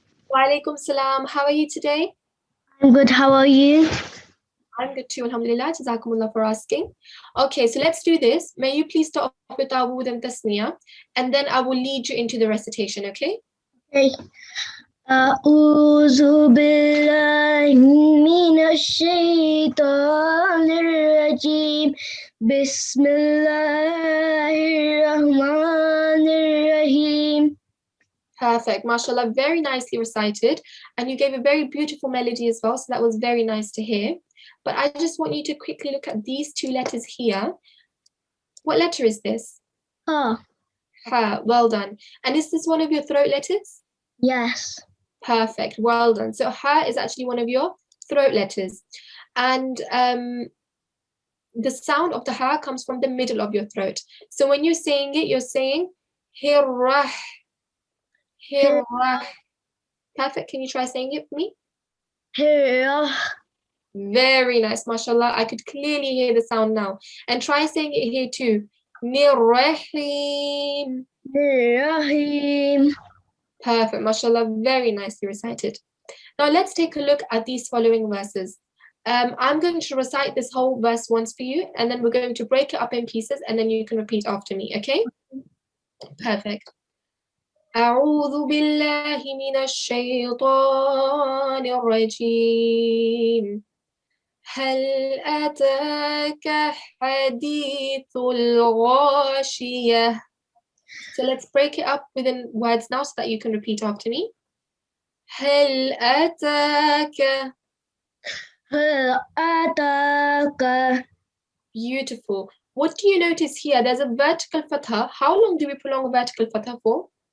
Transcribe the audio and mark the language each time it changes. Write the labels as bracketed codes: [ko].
[en] Wa alaikum salam. How are you today? I'm good. How are you? I'm good too, alhamdulillah. Jazakumullah for asking. Okay, so let's do this. May you please start off with Dawood and Tasniya, and then I will lead you into the recitation, okay? Okay. [ar] أعوذ بالله من الشيطان الرجيم بسم الله الرحمن الرحيم. [en] Perfect, mashallah, very nicely recited. And you gave a very beautiful melody as well, so that was very nice to hear. But I just want you to quickly look at these two letters here. What letter is this? Ha. Ha, well done. And is this one of your throat letters? Yes. Perfect, well done. So ha is actually one of your throat letters. And the sound of the ha comes from the middle of your throat. So when you're saying it, you're saying hirrah, hirrah. Perfect, can you try saying it for me? Hirrah. Very nice, mashallah. I could clearly hear the sound now. And try saying it here too. Nirrahim. Rahim. Perfect, mashallah. Very nicely recited. Now let's take a look at these following verses. I'm going to recite this whole verse once for you, and then we're going to break it up in pieces, and then you can repeat after me, okay? Perfect. [ar] أعوذ بالله من الشيطان الرجيم هل أتاك حديث الغاشية. [en] So let's break it up within words now so that you can repeat after me. [ar] هل أتاك. هل أتاك. [en] Beautiful. What do you notice here? There's a vertical fatha. How long do we prolong a vertical fatha for?